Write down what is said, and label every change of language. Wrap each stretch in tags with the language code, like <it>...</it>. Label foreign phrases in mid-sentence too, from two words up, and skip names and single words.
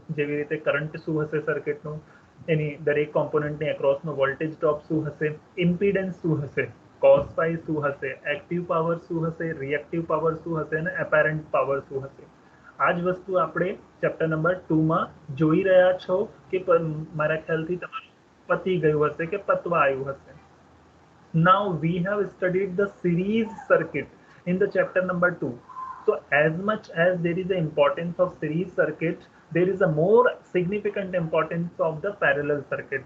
<gu>જેવી રીતે કરંટ શું હશે સર્કિટનું, એની દરેક કોમ્પોનન્ટની એક્રોસનો</gu> <en>voltage drop</en> <gu>શું હશે, ઇમ્પિડન્સ શું હશે,</gu> <en>cos phi</en> <gu>શું હશે,</gu> <en>active power</en> <gu>શું હશે,</gu> <en>reactive power</en> <gu>શું હશે અને</gu> <en>apparent power</en> <gu>શું હશે. આ જ વસ્તુ આપણે</gu> <en>chapter number</en> <gu>2 માં જોઈ રહ્યા છો કે મારા ખ્યાલથી તમારું પતી ગયું હશે કે પતવા આવ્યું હશે.</gu> <en>Now we have studied the series circuit in the chapter number 2. So as much as there is the importance of series circuit, there is a more significant importance of the parallel circuit.</en>